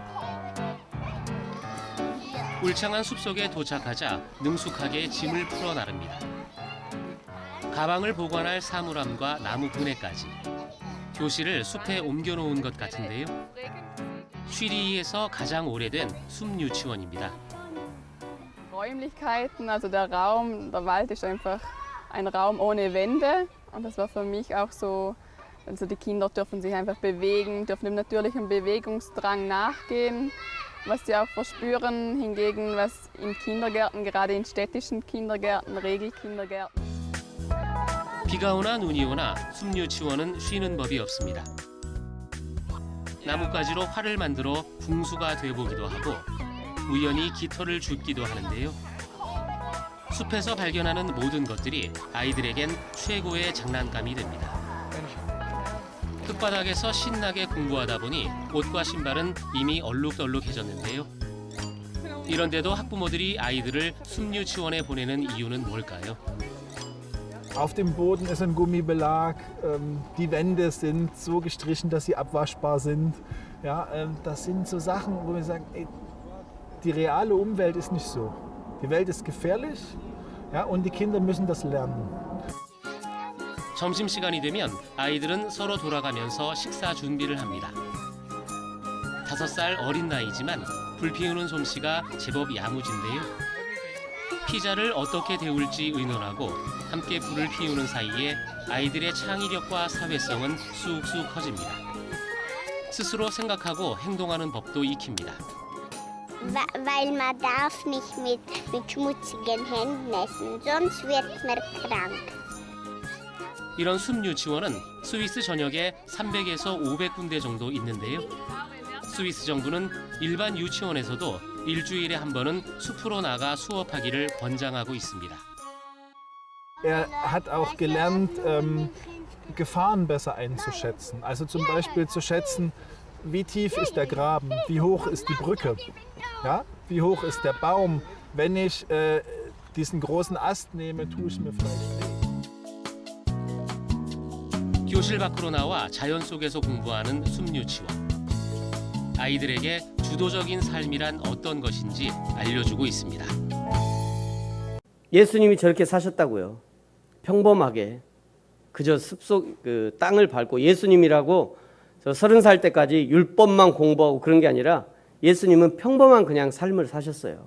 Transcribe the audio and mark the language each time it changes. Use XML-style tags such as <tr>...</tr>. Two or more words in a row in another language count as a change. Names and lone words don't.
<ko>울창한 숲속에 도착하자 능숙하게 짐을 풀어 나릅니다. 가방을 보관할 사물함과 나무 그네까지 교실을 숲에 옮겨놓은 것 같은데요. 쉬리히에서 가장 오래된 숲 유치원입니다.</ko> <de>Räumlichkeiten, also der Wald ist einfach ein Raum ohne Wände und das war für mich auch so, also die Kinder dürfen sich einfach bewegen, dürfen dem natürlichen Bewegungsdrang nachgehen, was sie auch verspüren, hingegen was in Kindergärten, gerade in städtischen Kindergärten, Regelkindergärten.</de> <ko>비가 오나 눈이 오나 숲 유치원은 쉬는 법이 없습니다. 나뭇가지로 활을 만들어 궁수가 돼보기도 하고 우연히 깃털을 줍기도 하는데요. 숲에서 발견하는 모든 것들이 아이들에겐 최고의 장난감이 됩니다. 흙바닥에서 신나게 공부하다 보니 옷과 신발은 이미 얼룩덜룩해졌는데요. 이런데도 학부모들이 아이들을 숲 유치원에 보내는 이유는 뭘까요?</ko> <de>Auf dem Boden ist ein Gummibelag, die Wände sind so gestrichen, dass sie abwaschbar sind. Ja, das sind so Sachen, wo wir sagen, ey, die reale Umwelt ist nicht so. Die Welt ist gefährlich, ja, und die Kinder müssen das lernen.</de> <ko>점심시간이 되면 아이들은 서로 돌아가면서 식사 준비를 합니다. 5살 어린 나이지만 불 피우는 솜씨가 제법 야무진데요. 피자를 어떻게 데울지 의논하고 함께 불을 피우는 사이에 아이들의 창의력과 사회성은 쑥쑥 커집니다. 스스로 생각하고 행동하는 법도 익힙니다.</ko> <de>Weil man darf nicht mit schmutzigen Händen essen, sonst wird man krank.</de> <ko>이런 숲 유치원은 스위스 전역에 300에서 500군데 정도 있는데요. 스위스 정부는 일반 유치원에서도 일주일에 한 번은 숲으로 나가 수업하기를 권장하고 있습니다.</ko> <de>Er hat auch gelernt, Gefahren besser einzuschätzen. Also zum Beispiel zu schätzen, wie tief ist der Graben, wie hoch ist die Brücke, ja? Wie hoch ist der Baum. Wenn ich diesen großen Ast nehme, tue ich mir vielleicht weh.</de> <ko>교실 밖으로 나와 자연 속에서 공부하는 숲 유치원. 아이들에게 주도적인 삶이란 어떤 것인지 알려주고 있습니다. 예수님이 저렇게 사셨다고요. 평범하게 그저 숲속 그 땅을 밟고 예수님이라고 저 30살 때까지 율법만 공부하고 그런 게 아니라 예수님은 평범한 그냥 삶을 사셨어요.</ko>